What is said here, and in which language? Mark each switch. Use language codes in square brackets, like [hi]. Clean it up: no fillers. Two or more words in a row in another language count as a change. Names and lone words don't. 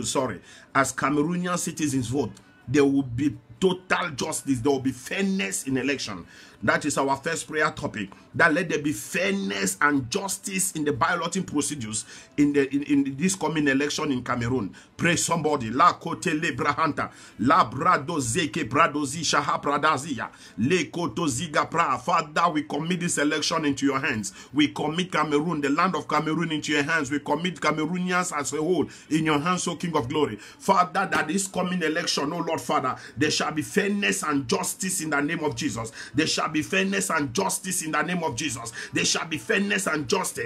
[en] As Cameroonian citizens vote, there will be total justice. There will be fairness in election. That is our first prayer topic. That let there be fairness and justice in the balloting procedures in this coming election in Cameroon. Pray somebody. La kote le brahanta. La brado zeke bradozi shaha pradazia. Le koto ziga pra. Father, we commit this election into your hands. We commit Cameroon, the land of Cameroon, into your hands. We commit Cameroonians as a whole in your hands, O King of Glory. Father, that this coming election, O Lord Father, there shall be fairness and justice in the name of Jesus. There shall be fairness and justice in the name of Jesus. There shall be fairness and justice.